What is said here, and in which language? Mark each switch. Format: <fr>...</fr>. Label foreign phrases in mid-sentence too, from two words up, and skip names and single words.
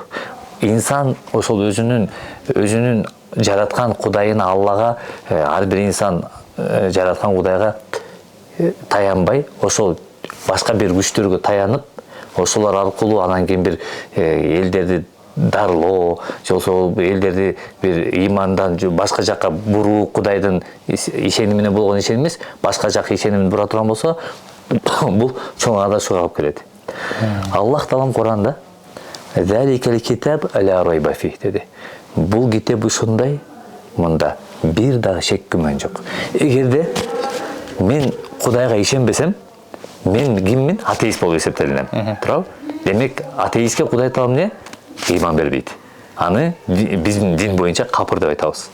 <ky>Инсан ошол өзүнүн жараткан Кудайына, Аллага, ар бир инсан жараткан Кудайга таянбай, ошол башка бир күчтөргө таянып, ошолор аркылуу анан кийин бир элдерди дарылоо, же ошол элдерди бир имандан башка жакка буруу, Кудайдын ишенимине болгон ишеним эмес, башка жакка ишенимин бура турган болсо, бул чоң адашууга алып келет. Аллах Таалам Куранда</ky> <ar>«ذلك الكتاب لا ريب فيه»</ar> <ky>деди. Бул китеп ушундай, мында бир дагы шек күмөн жок. Эгерде мен Кудайга ишенбесем, мен киммин? Атеист болуп эсептелинем. Туурабы? Демек, атеистке Кудай Таалам не? Иман бербейт. Аны биздин дин боюнча капыр деп айтабыз.</ky>